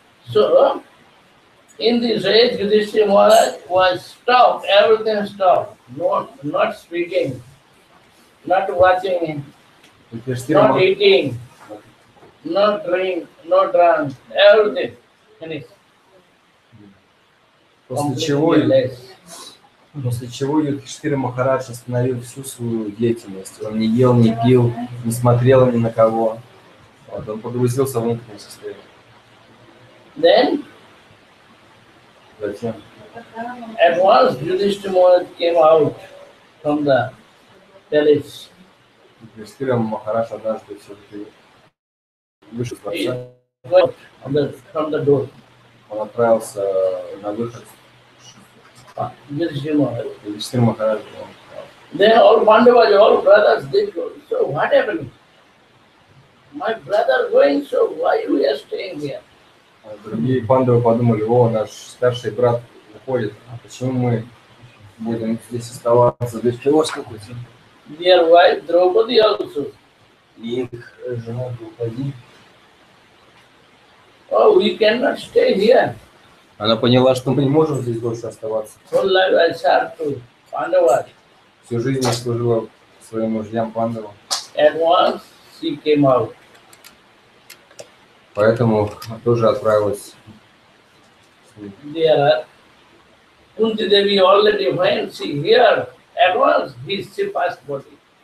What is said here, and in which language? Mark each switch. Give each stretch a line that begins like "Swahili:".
English: So, in this way, Yudhishthira Maharaj was stopped, everything stopped, not speaking, not watching, not eating, not drink, not drunk, everything finished.
Russian: После чего Юдхиштхира Махарадж остановил всю свою деятельность. Он не ел, не пил, не смотрел ни на кого. Вот, он погрузился в внутреннее состояние. Затем
English: At once, Yudhishthira Maharaj came out from the palace.
Russian: Юдхиштхира Махарадж однажды все-таки вышел из
English: He
Russian: дворца.
English: went from the door.
Russian: Он отправился на выход.
English: Yudhishthira Maharaj.
Russian: Юдхиштхира Махарадж.
English: Then all Pandavas, all brothers, they go, so what happened? My brother going, so why we are staying here?
Russian: Другие пандавы подумали: о, наш старший брат уходит, а почему мы будем здесь оставаться? Здесь пилось какой-то.
English: Their wife Draupadi also.
Russian: И их жена Друпади.
English: Oh, we cannot stay here.
Russian: Она поняла, что мы не можем здесь больше оставаться.
English: Whole life I served to Pandavas.
Russian: Всю жизнь я служила своим мужьям пандавам.
English: At once she came out.
Russian: Поэтому тоже отправилась.
English: There, Kunti Devi already when she here, at once she passed body.